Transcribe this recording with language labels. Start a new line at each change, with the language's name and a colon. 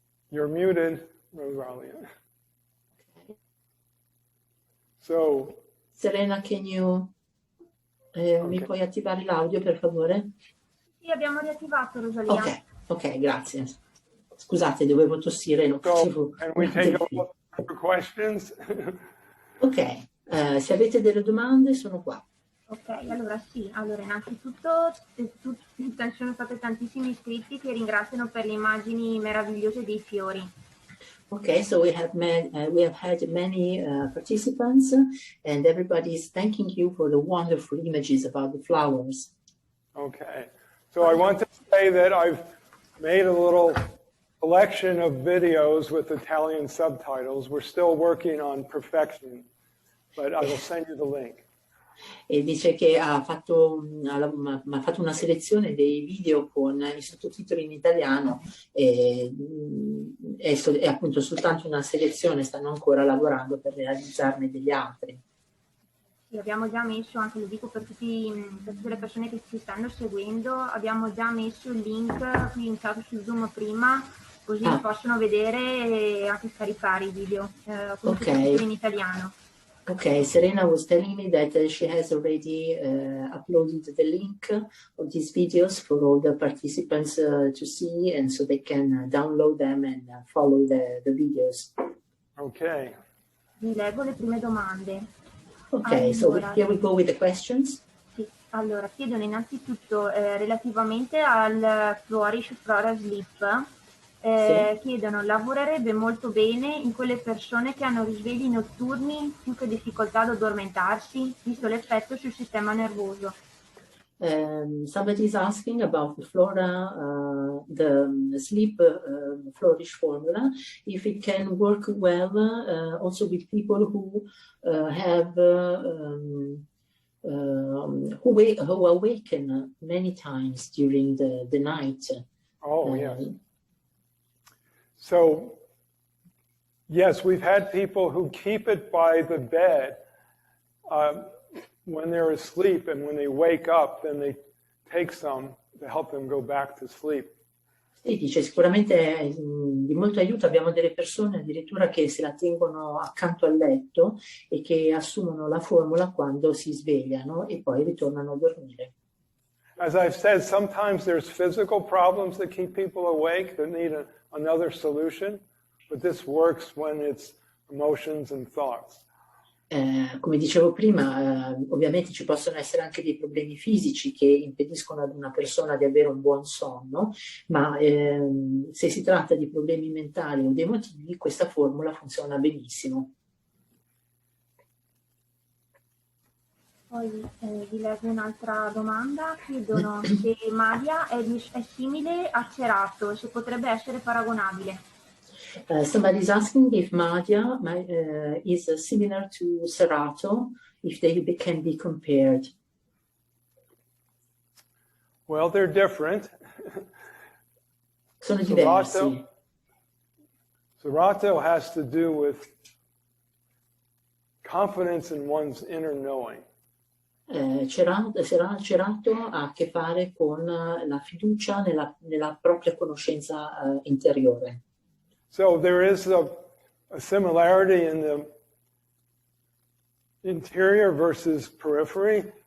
English: You're muted, Rosalia. So
Italian: Serena, mi puoi attivare l'audio per favore? Sì, abbiamo riattivato, Rosalia. Ok, grazie. Scusate, dovevo tossire, non potevo.
English: And we take for questions.
Italian: Ok, se avete delle domande sono qua. Ok, allora innanzitutto ci sono stati tantissimi iscritti che ringraziano per le immagini meravigliose dei fiori.
English: Okay, so we have had many participants, and everybody is thanking you for the wonderful images about the flowers. Okay, so I want to say that I've made a little collection of videos with Italian subtitles. We're still working on perfection, but I will send you the link.
Italian: E dice che ha fatto una selezione dei video con i sottotitoli in italiano e è appunto soltanto una selezione, stanno ancora lavorando per realizzarne degli altri. Sì, abbiamo già messo, anche lo dico per tutte le persone che ci stanno seguendo, abbiamo già messo il link qui in chat su Zoom prima, così possono vedere e anche scaricare i video con sottotitoli in italiano.
English: Okay, Serena was telling me that she has already uploaded the link of these videos for all the participants to see, and so they can download them and follow the videos. Okay.
Italian: Vi leggo le prime domande.
English: Okay, allora, so here we go with the questions.
Italian: Sì, allora, chiedono innanzitutto relativamente al Flora-Sleep. Chiedono, lavorerebbe molto bene in quelle persone che hanno risvegli notturni più che difficoltà ad addormentarsi, visto l'effetto sul sistema nervoso.
English: Somebody is asking about the Flora, the sleep flourish formula, if it can work well also with people who who awaken many times during the night. Oh, yes. So, yes, we've had people who keep it by the bed when they're asleep, and when they wake up, then they take some to help them go back to sleep.
Italian: Sì, dice, sicuramente è di molto aiuto. Abbiamo delle persone addirittura che se la tengono accanto al letto e che assumono la formula quando si svegliano e poi ritornano a dormire.
English: As I've said, sometimes there's physical problems that keep people awake that need another solution, but this works when it's emotions and thoughts.
Italian: Come dicevo prima, ovviamente ci possono essere anche dei problemi fisici che impediscono ad una persona di avere un buon sonno, ma se si tratta di problemi mentali o di emotivi, questa formula funziona benissimo. Poi vi leggo un'altra domanda, chiedono se maglia è simile a cerato, se potrebbe essere paragonabile.
English: Somebody's asking if Madhya is similar to Serato, if they can be compared. Well, they're different.
Italian: Sono diversi.
English: Serato has to do with confidence in one's inner knowing.
Italian: Cerato ha a che fare con la fiducia nella propria conoscenza interiore.
English: So there is a similarity in the interior versus periphery.